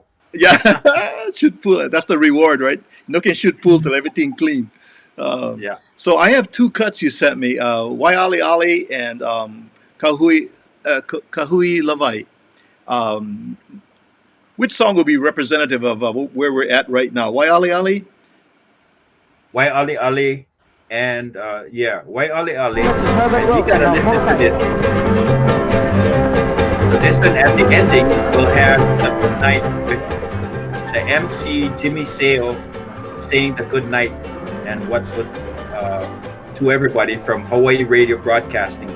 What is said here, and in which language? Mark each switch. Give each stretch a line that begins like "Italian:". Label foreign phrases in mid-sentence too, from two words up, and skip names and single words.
English: yeah, shoot pool. That's the reward, right? You can shoot pool till everything clean. Yeah. So I have two cuts you sent me, Wai Ali Ali and Kahui Kahui Lavai. Um, which song will be representative of where we're at right now? Wai Ali Ali? Wai Ali Ali, and Wai Ali Ali. And you gotta listen to this. So this one at the ending will have the good night with the MC Jimmy Sale saying the good night, and what would to everybody from Hawaii Radio Broadcasting.